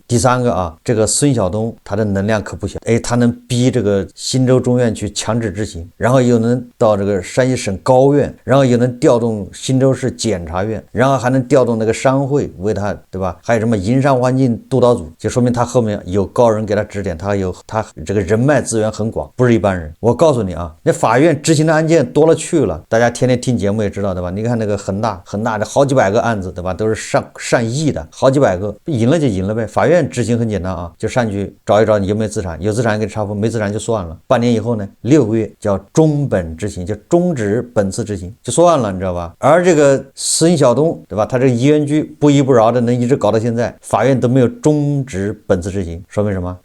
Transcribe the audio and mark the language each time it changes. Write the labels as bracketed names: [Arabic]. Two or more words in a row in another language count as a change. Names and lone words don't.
[Chinese] 第三個啊，這個孫曉東他的能量可不小，他能逼這個新州中院去強制執行，然後又能到這個山西省高院，然後又能調動新州市檢察院，然後還能調動那個商會為他，對吧？還有什麼营商環境督導組，就說明他後面有高人給他指點，他這個人脈資源很廣，不是一般人。我告訴你啊，那法院執行的案件多了去了，大家天天听節目也知道，对吧？你看那個恒大的好幾百個案子，对吧？都是上億的，好幾百個，贏了就贏了唄。法院執行很簡單啊，就上去找一找你有沒有資產，有資產給你查封，沒資產就算了。半年以後呢，6個月叫終本執行，就終止本次執行就算了，你知道吧？而這個孫曉東，對吧？他這個移園局不依不饒的能一直搞到現在，法院都沒有終止本次執行，說明什麼？